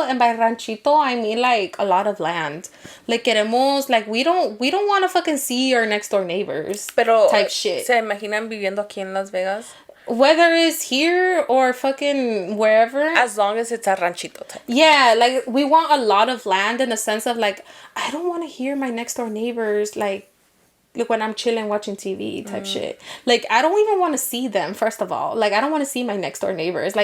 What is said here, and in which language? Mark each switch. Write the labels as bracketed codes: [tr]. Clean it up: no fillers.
[en] And by ranchito, I mean like a lot of land. Like queremos, like we don't want to fucking see our next door neighbors. [es] Pero, [en] type shit. [es] ¿Se imaginan viviendo aquí en Las Vegas? [en] Whether it's here or fucking wherever. As long as it's a ranchito type. Yeah, like we want a lot of land in the sense of like, I don't want to hear my next door neighbors like when I'm chilling watching TV type shit. Like I don't even want to see them, first of all. Like I don't want to see my next door neighbors.